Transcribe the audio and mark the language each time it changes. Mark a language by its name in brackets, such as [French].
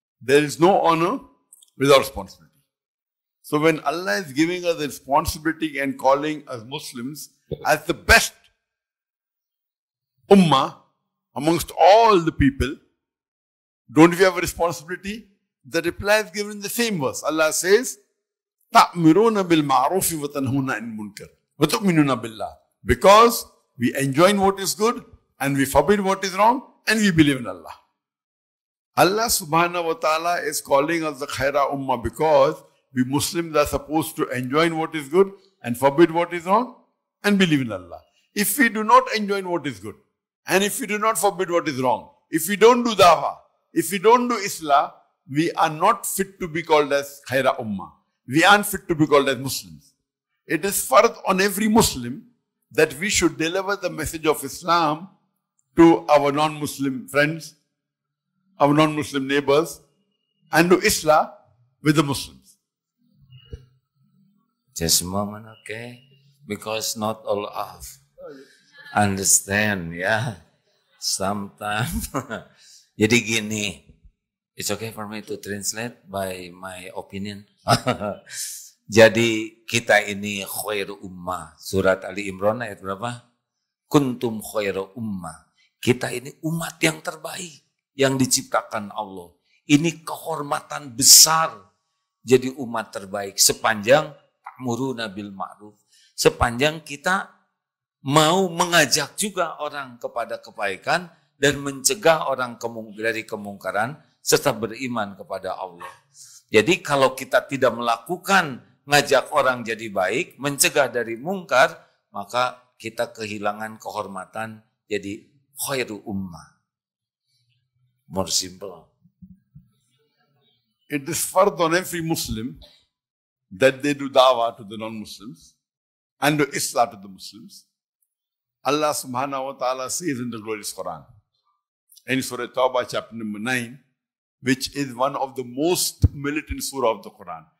[English] There is no honor without responsibility. So when Allah is giving us a responsibility and calling us Muslims as the best ummah amongst all the people, don't we have a responsibility? The reply is given in the same verse. Allah says, [Arabic] تَأْمِرُونَ بِالْمَعْرُوفِ وَتَنْهُونَ عَنِ الْمُنْكَرِ وَتُؤْمِنُونَ بِاللَّهِ. [English] Because we enjoin what is good and we forbid what is wrong and we believe in Allah. Allah subhanahu wa ta'ala is calling us the khaira ummah because we Muslims are supposed to enjoin what is good and forbid what is wrong and believe in Allah. If we do not enjoin what is good and if we do not forbid what is wrong, if we don't do dawah, if we don't do Islah, we are not fit to be called as khaira ummah. We aren't fit to be called as Muslims. It is fard on every Muslim that we should deliver the message of Islam to our non-Muslim friends, our non-Muslim neighbors, and do Islah with the Muslims. Just a moment, okay? Because not all of understand, yeah. Sometimes. [Indonesian] Jadi gini, [English] it's okay for me to translate by my opinion. [Indonesian] Jadi kita ini khairu ummah. Surat Ali Imran ayat berapa? [Arabic] Kuntum khairu ummah. [Indonesian] Kita ini umat yang terbaik yang diciptakan Allah. Ini kehormatan besar jadi umat terbaik sepanjang [Arabic] ta'muruna bil ma'ruf. [Indonesian] Sepanjang kita mau mengajak juga orang kepada kebaikan dan mencegah orang dari kemungkaran serta beriman kepada Allah. Jadi kalau kita tidak melakukan ngajak orang jadi baik, mencegah dari mungkar, maka kita kehilangan kehormatan jadi khairu ummah. [English] More simple. It is fard on every Muslim that they do da'wah to the non-Muslims and do islah to the Muslims. Allah subhanahu wa ta'ala says in the glorious Quran, in Surah Tawbah chapter number 9, which is one of the most militant surah of the Quran.